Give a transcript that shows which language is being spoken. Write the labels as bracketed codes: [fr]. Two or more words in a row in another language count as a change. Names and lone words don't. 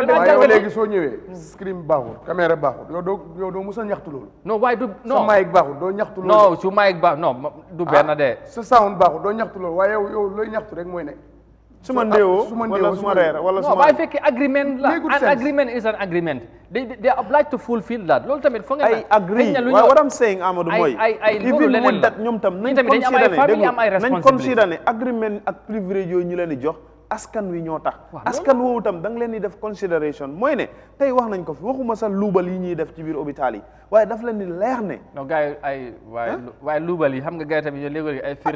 [wo] yow léegi soo ñëwee screen baaxul caméra baaxul yow doo mos a ñaxtu loolu non waaye du non sa mic baaxul doo ñaxtu loolu non su mic baax non du benn de sa sound baaxul doo ñaxtu loolu waaye yow looy ñaxtu rek mooy ne suma ndéewoo wala suma reer wala suma waaye fekkee agreement la [en] an agreement is an agreement they obliged to fulfill that [wo] loolu tamit foog nga ay agree waaye [en] what I'm saying [wo] Amadou mooy [en] even with that [wo] ñoom tam nañ consider ne agreement ak privilège yooyu ñu leen di jox askan wi ñoo tax askan woowu tam da nga leen di def consideration mooy ne tey wax nañ ko fi waxuma sax luubal yi ñuy def ci biir hôpital yi waaye daf leen di leer ne non gars yi waaye luubal yi xam nga gars yi tamit léegi ay firnde